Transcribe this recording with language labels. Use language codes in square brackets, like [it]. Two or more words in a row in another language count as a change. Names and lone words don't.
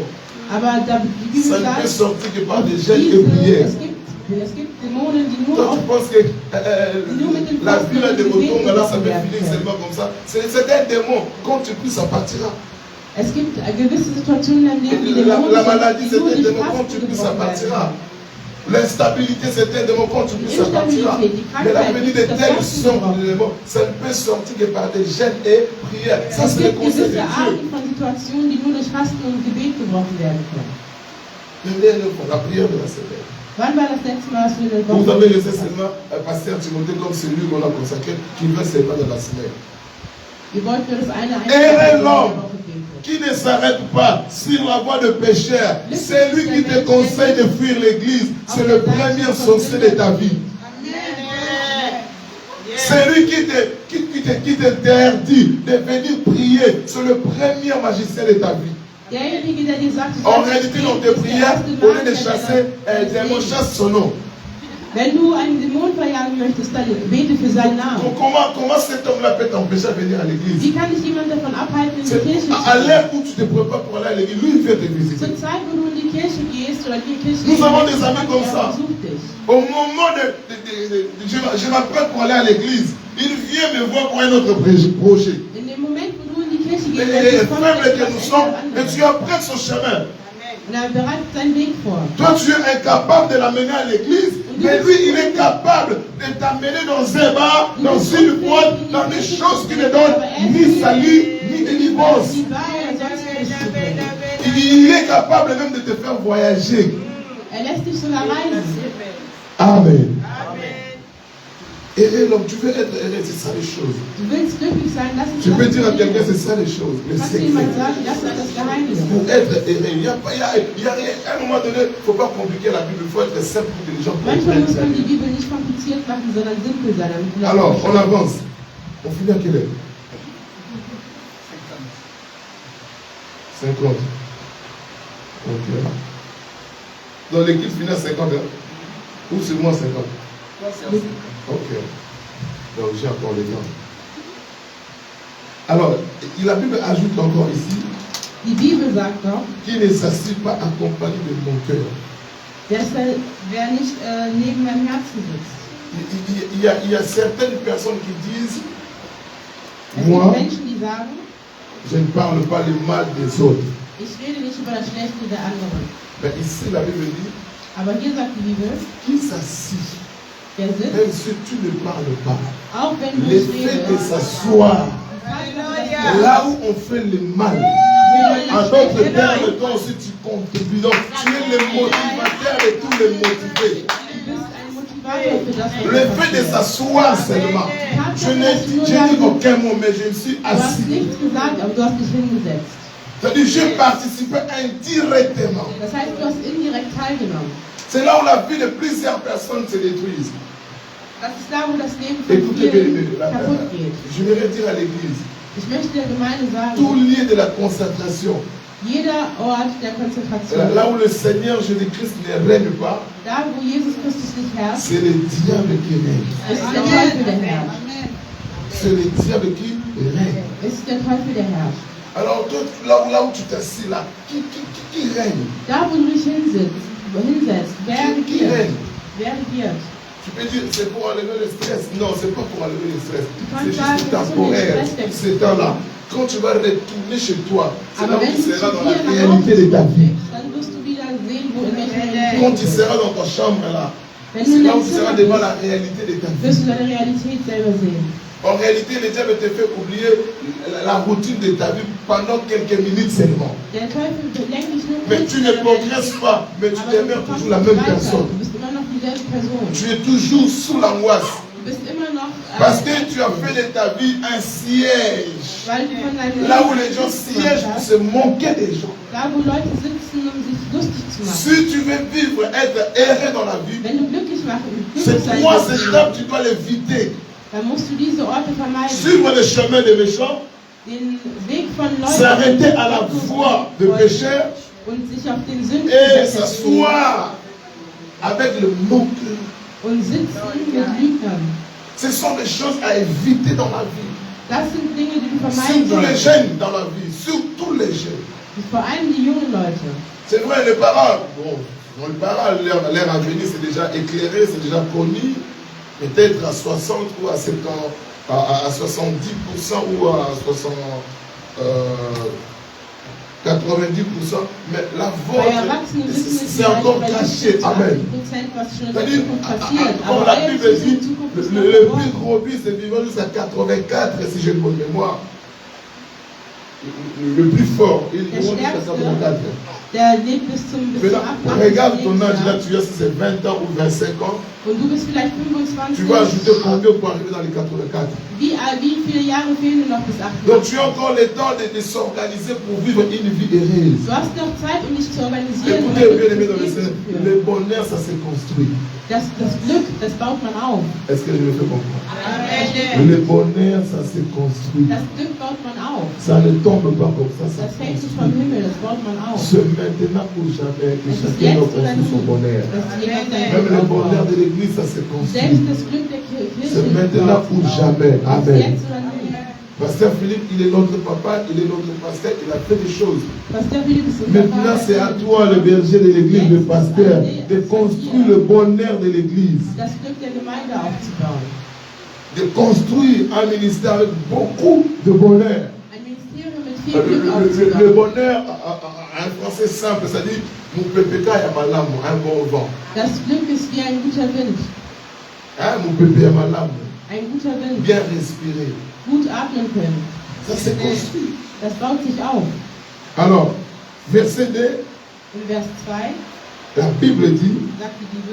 [de] Aber da, die Bibel [fr] ça ne peut [de] sagt, [fr] sortir que par des jeûnes et prières. [de] es gibt Dämonen, die nur [fr] Toi, [de] auf [fr] tu penses que la ville de Botonga, là, ça peut finir seulement comme ça. C'est un démon. Quand tu pries, ça partira. [de] Es gibt gewisse Situationen im Leben, die [fr] La maladie, c'est un [de] durch [fr] démon, quand [de] Fasten [fr] tu plus, ça [de] gebrochen werden. [fr] partira. L'instabilité, c'est un démon, quand tu plus, ça partira. Mais la Bible dit de telles sortes de démons, ça ne peut sortir que par des gènes et prières. Ça, [de] Es [fr] c'est le [de] gibt [fr] conseil de [de] gewisse [fr] Dieu. [de] Arten von Situationen, die nur durch Fasten und Gebet gebrochen werden können. [fr] La prière de la semaine. [de] Wann war das letzte Mal, dass wir eine [fr] Vous [de] Woche [fr] avez laissé seulement un pasteur Timothée comme celui qu'on a consacré, qui veut seulement de la semaine. [de] Ihr wollt nur das eine [fr] Et l'homme [de] Woche beten. [fr] qui ne s'arrête pas sur la voie de pécheur, c'est lui qui te conseille de fuir l'église. C'est le premier sorcier de ta vie. C'est lui qui t'interdit de venir prier. C'est le premier magicien de ta vie. [de] Derjenige, der dir sagt, [fr] En réalité, dans tes prières, au lieu de chasser un démon, chasse son nom. [de] Wenn du einen Dämon verjagen möchtest, dann bete für seinen Namen. [fr] Comment cet homme-là peut t'empêcher de venir à l'église? [de] Wie kann dich jemand davon abhalten, in die Kirche zu [fr] À [de] gehen? [fr] l'heure où tu te prépares pour aller à l'église, lui, il vient te visiter. [de] Zur Zeit, wo du in die Kirche gehst oder in die Kirche [fr] Nous avons des [de] gehst, [fr] amis comme ça. [de] besucht dich. [fr] Au moment je m'apprête pour aller à l'église, il vient me voir pour un autre projet. [de] In dem Moment, wo du in die Kirche [fr] Et [de] gehst, kommt [fr] faible que [de] etwas [fr] nous sommes, et [de] anderes. [fr] tu apprêtes son chemin. [de] Und er bereitet seinen Weg vor. [fr] Toi, tu es incapable de l'amener à l'église, mais lui, il est capable de t'amener dans un bar, dans une boîte, dans des choses qui ne donnent ni salut, ni délivrance. [de] Die Wahrheit sollst du nicht zugeben. [fr] Il est capable même de te faire voyager. [de] Er lässt dich sogar reisen. [fr] Amen. Et l'homme, tu veux être heureux, c'est ça les choses. [de] Du willst glücklich sein, das ist [fr] Tu peux [de] das [fr] dire à quelqu'un, [de] Leben. [fr] c'est ça les choses. Le [de] Kannst du jemand [fr] secret. [de] sagen, das ist das Geheimnis. [fr] Pour être heureux, il y a rien. À un moment donné, il ne faut pas compliquer la Bible, il faut être simple pour que les gens [de] Manchmal muss [fr] comprennent. [de] man die Bibel nicht kompliziert machen, sondern simpel sein. Damit die Leute [fr] Alors, on [de] verstehen. [fr] avance. On finit à quelle heure? 50. Ok. Dans l'équipe finit à 50 heures. Ou c'est moi 50? Ok. Donc j'ai encore le temps. Alors, la Bible ajoute encore ici, [de] Die Bibel sagt doch, [fr] qui ne s'assied pas accompagné de mon cœur. [de] wer nicht neben meinem Herzen sitzt. [fr] Il y a certaines personnes qui disent, [de] Es [fr] moi, [de] gibt Menschen, die sagen, [fr] je ne parle pas le mal des autres. [de] ich rede nicht über das Schlechte der anderen. [fr] Mais ici, la Bible dit, [de] Aber hier sagt die Bibel, [fr] qui s'assit, [de] wer sitzt, [fr] même si tu ne parles pas, [de] auch wenn du [fr] le [de] nicht [fr] fait de [de] redest, [fr] s'asseoir là où on fait le mal, en d'autres termes, toi aussi tu contribues. Donc, tu es le motivateur de tous les motivés. [de] du bist ein Motivator für das, was [fr] Le fait de [de] passiert. [fr] s'asseoir seulement, je n'ai dit aucun mot, mais je me suis [de] Du hast [fr] assis. [de] nichts gesagt, aber du hast dich hingesetzt. [fr] C'est-à-dire, j'ai participé indirectement. [de] Das heißt, du hast indirekt teilgenommen. [fr] C'est là où la vie de plusieurs personnes se détruise. [de] Das ist da, wo das Leben von [fr] Écoutez bien, [de] vielen kaputt geht. [fr] je vais dire à l'église, [de] Ich möchte der Gemeinde [fr] tout [de] sagen, [fr] lieu de la concentration, [de] jeder Ort der Konzentration, [fr] là où le Seigneur Jésus-Christ ne règne pas, [de] da wo Jesus Christus nicht herrscht, [fr] c'est le diable qui règne. [de] ist der Teufel der herrscht. [fr] C'est le diable qui règne. [de] Ist der Teufel der herrscht. [fr] Alors, toi, là où tu t'assis là, qui règne? [de] Da wo du dich hinsetzt, wer [fr] Qui [de] regiert? [fr] règne? [de] Wer regiert? [fr] Tu peux dire c'est pour enlever le stress. Non, c'est pas pour enlever le stress. [de] kann [fr] C'est [de] sagen, [fr] juste [de] das ist [fr] temporaire. [de] um den Stress [fr] Ce temps-là. Quand tu vas retourner chez toi, c'est là [de] Aber [fr] où [de] wenn [fr] tu [de] du [fr] seras [de] zu [fr] dans [de] dir [fr] la [de] nach [fr] réalité [de] Hause [fr] de ta vie. [de] kommst, dann wirst du wieder sehen, wo in welcher [fr] Quand [de] Realität [fr] tu [de] du bist. [fr] seras dans ta chambre là, [de] Wenn [fr] c'est [de] du in [fr] là où [de] deinem [fr] tu seras [de] Zimmer [fr] devant la [de] bist, [fr] réalité de ta vie. [de] wirst du deine Realität selber sehen. [fr] En réalité, le diable te fait oublier la routine de ta vie pendant quelques minutes seulement. [de] Der Teufel lenkt dich nur [fr] Mais [de] kurz [fr] tu ne [de] von der [fr] progresses [de] Realität. [fr] pas, mais tu [de] Aber [fr] demeures [de] du [fr] toujours [de] kommst [fr] la [de] nicht [fr] même [de] weiter. [fr] personne. [de] Du bist immer noch dieselbe Person. [fr] Tu es toujours sous l'angoisse. [de] Du bist immer noch [fr] Parce que tu as fait de ta vie un siège. [de] weil du von deinem [fr] Là où [de] Leben [fr] les gens [de] nichts gemacht [fr] siègent pour [de] hast. [fr] se moquer des gens. [de] Da wo Leute sitzen, um sich lustig zu machen. [fr] Si tu veux vivre, être heureux dans la vie, [de] Wenn du glücklich [fr] ces [de] sein [fr] trois [de] willst, [fr] étapes, tu dois l'éviter. [de] dann musst du diese Orte vermeiden. [fr] Suivre le chemin des méchants, [de] Den Weg von Leuten [fr] s'arrêter à la voie de pécheurs [de] und sich auf den Sünden [fr] et [de] setzen [fr] s'asseoir avec le moqueur. [de] und sitzen mit Lügnern. [fr] Ce sont des choses à éviter dans la vie. [de] Das sind Dinge, die du vermeiden [fr] Surtout les [de] sollst. [fr] jeunes dans la vie, surtout les jeunes. [de] Vor allem die jungen Leute. [fr] C'est vrai, les parents, bon, les parents, leur avenir c'est déjà éclairé, c'est déjà connu. Peut-être à 60 ou à 70, à 70% ou à 60, mais la [de] Bei [fr] vôtre, [de] Erwachsenen wissen wir [fr] c'est [de] vielleicht [fr] encore [de] bei [fr] caché. [de] 70%, [fr] Amen. [de] was schon in der [fr] C'est-à-dire, [de] Zukunft passiert. [fr] comme [de] Aber [fr] la [de] euer [fr] Bible [de] Ziel in [fr] dit, [de] Zukunft ist noch [fr] le plus [de] verborgen. [fr] gros bis est vivant jusqu'à 84, si j'ai une bonne mémoire. Le plus fort, il est vivant jusqu'à 84. [de] Der lebt bis zum [fr] Maintenant, [de] 88. [fr] regarde ton âge là, [de] Lebensjahr. [fr] tu vois si c'est 20 ans ou 25 ans. [de] Und du bist vielleicht 25. [fr] Tu vas ajouter combien pour arriver dans les 84? [de] Wie viele Jahre fehlen noch bis [fr] Donc [de] 88? [fr] tu as encore le temps de s'organiser pour vivre une vie heureuse. [de] Du hast noch Zeit, um dich zu organisieren. Um [fr] Écoutez, [de] ein [fr] bien aimé [de] glückliches [fr] dans le [de] Leben [fr] Seigneur, [de] zu führen. [fr] le bonheur, ça se construit. [de] Das Glück, das baut man auf. [fr] Est-ce que je me fais comprendre? Amen. Le bonheur, ça se construit. [de] Das Glück baut man auf. [fr] Ça ne tombe pas comme ça [de] Das [fr] se [de] fällt nicht vom [fr] construit. [de] Himmel, das baut man auf. [fr] C'est maintenant ou jamais que [de] Es ist [fr] chacun doit [de] jetzt oder [fr] construire son [de] nie, [fr] bonheur. [de] dass jemand sein [fr] Même [de] Glück [fr] le bonheur [de] aufbaut. [fr] de l'église, ça se construit. [de] Selbst das Glück der Kirche [fr] C'est maintenant ou jamais. [de] ist [fr] Amen. [de] jetzt oder nie. [fr] Pasteur Philippe, il est notre papa, il est notre pasteur, il a fait des choses. [de] Pasteur Philipp ist unser [fr] Maintenant, [de] Vater. [fr] c'est à toi, le berger de l'église, le pasteur, de construire le bonheur de l'église. [de] Das Glück der Gemeinde aufzubauen. [fr] De construire un ministère avec beaucoup de bonheur. [de] Ein Ministerium mit viel Glück aufzubauen. [fr] Le bonheur, en français simple, c'est-à-dire, mon pépéka y a ma lame, un bon vent. [de] Das Glück ist wie ein guter Wind. [fr] Hein, mon pépé y a ma lame, [de] Ein guter Wind. [fr] bien respirer. [de] Gut atmen können. [fr] Ça s'est construit. [de] Das baut sich auf. [fr] Alors, verset 2, [de] In Vers 2 [fr] la Bible dit, [de] sagt die Bibel,